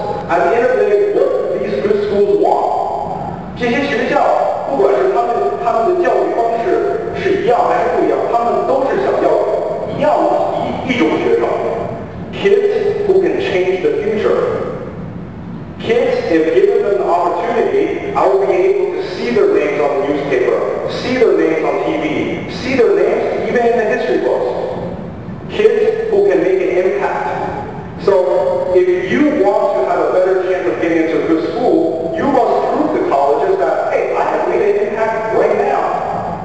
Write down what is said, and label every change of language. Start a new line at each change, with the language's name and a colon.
English: At the end of the day, what do these good schools want?
Chinese: 这些学校，不管是他们的教育方式是一样还是不一样，他们都是想要一样一种学生。
English: Kids who can change the future. Kids, if given an opportunity, I will be able to see their names on the newspaper, see their names on TV, see their names even in the history books. Kids who can make an impact. So if you want to have a better chance of getting into a good school, you must prove to colleges that, hey, I have made an impact right now.